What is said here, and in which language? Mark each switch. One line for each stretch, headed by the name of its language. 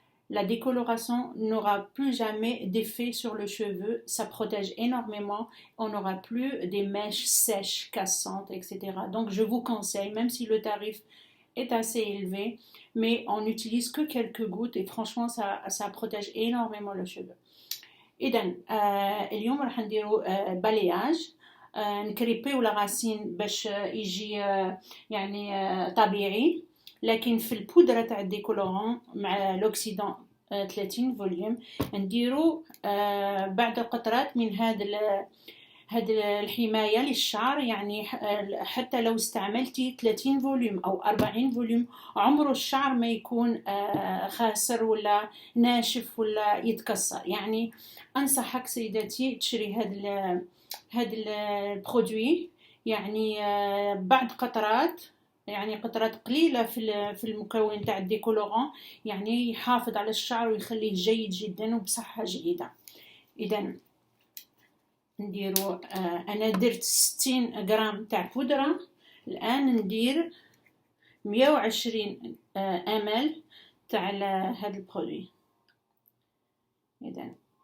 French: La décoloration n'aura plus jamais d'effet sur le cheveu, ça protège énormément, on n'aura plus des mèches sèches, cassantes, etc. Donc je vous conseille, même si le tarif est assez élevé, mais on n'utilise que quelques gouttes et franchement ça protège énormément le cheveu.
Arabic: إذن اليوم راح نديرو بلياج نكريبيو لا راسين باش يجي يعني طبيعي لكن في البودرة تاع الديكولورون مع لوكسيدون 30 فوليوم نديرو بعد قطرات من هاد الحماية للشعر يعني حتى لو استعملتي 30 فوليوم أو 40 فوليوم عمره الشعر ما يكون خاسر ولا ناشف ولا يتكسر يعني أنصحك سيدتي تشري هاد البرودوي يعني بعد قطرات يعني قطرات قليلة في المكون تاع الديكولورون يعني يحافظ على الشعر ويخليه جيد جدا وبصحة جيدة. إذا نديرو أنا درت 60 غرام تاع بودرة، الآن ندير 120 ml تاع هذا البرودوي. إذا